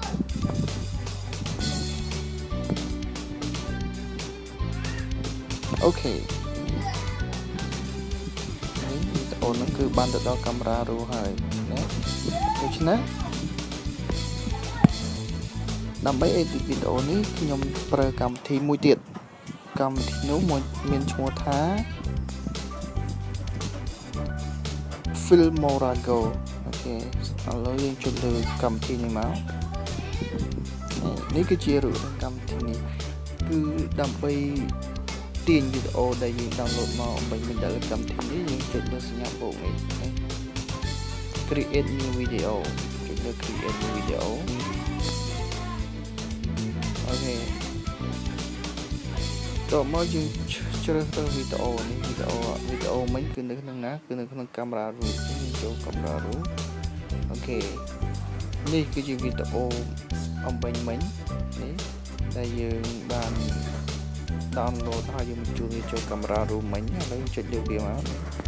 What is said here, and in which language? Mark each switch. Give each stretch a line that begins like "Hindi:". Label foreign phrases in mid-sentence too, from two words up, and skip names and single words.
Khmer: អូខេនេះវីដេអូហ្នឹងគឺបានទៅដល់កាមេរ៉ា RAW ហើយណាដូច្នេះដើម្បី edit វីដេអូនេះខ្ញុំប្រើកម្មវិធីមួយទៀតកម្មវិធីនោះមានឈ្មោះថា Filmorago អូខេឥឡូវយើងចុចលើកម្មវិធីនេះមក នេះគឺជារូបកម្មវិធីនេះគឺដើម្បីទាញវីដេអូដែលយើង download មកអំបញ្ញទៅលើកម្មវិធីនេះយើងចុចលើសញ្ញាបូកនេះ
English: create new video
Khmer: ចុចលើ
English: create new video
Khmer: អូខេ តោះមកយើងជ្រើសរើសវីដេអូនេះវីដេអូមិញគឺនៅក្នុងណាគឺនៅក្នុងកាមេរ៉ា RAW យើងចូលកាមេរ៉ា RAW អូខេនេះគឺជាវីដេអូអំបញ្ញមិញនេះដែលយើងបាន download ហើយយើងបញ្ជូនវាចូលកាមេរ៉ា RAW មិញឥឡូវចុចលើវាមកអូ